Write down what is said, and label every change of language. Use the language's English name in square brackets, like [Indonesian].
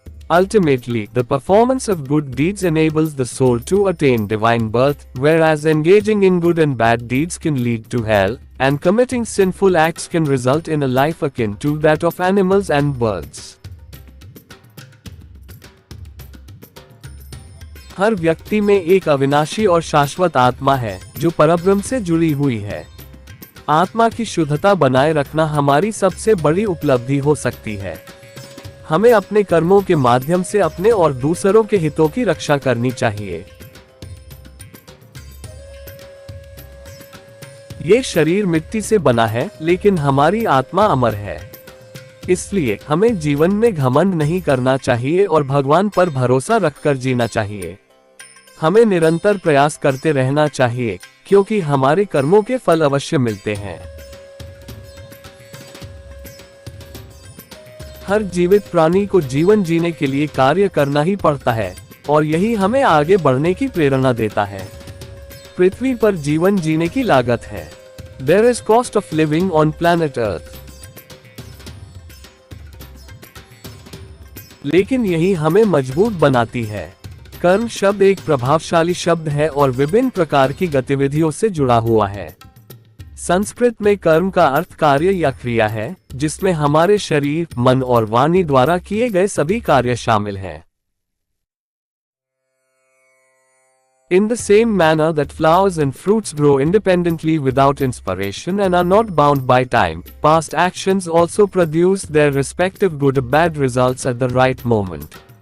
[English] Ultimately, the performance of good deeds enables the soul to attain divine birth, whereas engaging in good and bad deeds can lead to hell, and committing sinful acts can result in a life akin to that of animals and birds. [Hindi] हर व्यक्ति में एक अविनाशी और शाश्वत आत्मा है, जो परब्रह्म से जुड़ी हुई है। आत्मा की शुद्धता बनाए रखना हमारी सबसे बड़ी उपलब्धि हो सकती है। हमें अपने कर्मों के माध्यम से अपने और दूसरों के हितों की रक्षा करनी चाहिए। ये शरीर मिट्टी से बना है, लेकिन हमारी आत्मा अमर है। इसलिए हमें जीवन में घमंड नहीं करना चाहिए और भगवान पर भरोसा रखकर जीना चाहिए। हमें निरंतर प्रयास करते रहना चाहिए, क्योंकि हमारे कर्मों के फल अवश्य मिलते हैं। हर जीवित प्राणी को जीवन जीने के लिए कार्य करना ही पड़ता है, और यही हमें आगे बढ़ने की प्रेरणा देता है। पृथ्वी पर जीवन जीने की लागत है। [English] There is cost of living on planet Earth. [Hindi] लेकिन यही हमें मजबूत बनाती है। कर्म शब्द एक प्रभावशाली शब्द है और विभिन्न प्रकार की गतिविधियों से जुड़ा हुआ है। संस्कृत में कर्म का अर्थ कार्य या क्रिया है, जिसमें हमारे शरीर, मन और वाणी द्वारा किए गए सभी कार्य शामिल हैं। [English] In the same manner that flowers and fruits grow independently without inspiration and are not bound by time, past actions also produce their respective good or bad results at the right moment.